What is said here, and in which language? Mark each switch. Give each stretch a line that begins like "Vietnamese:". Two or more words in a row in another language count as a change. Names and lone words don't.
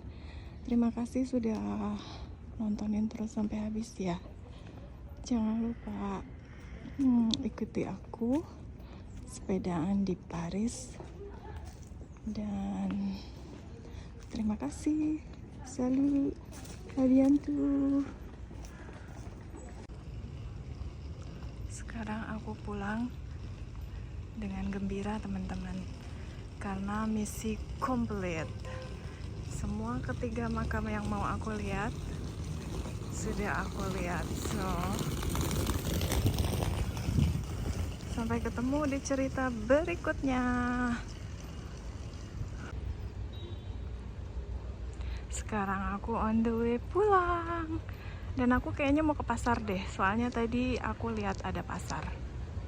Indonesian: Terima kasih sudah nontonin terus sampai habis ya. Jangan lupa ikuti aku sepedaan di Paris. Dan terima kasih.
French: Salut. À bientôt.
Indonesian: Sekarang aku pulang dengan gembira teman-teman. Karena misi komplit. Semua ketiga makam yang mau aku lihat sudah aku lihat. So, sampai ketemu di cerita berikutnya. Sekarang aku
English: on the way
Indonesian: pulang. Dan aku kayaknya mau ke pasar deh. Soalnya tadi aku lihat ada pasar.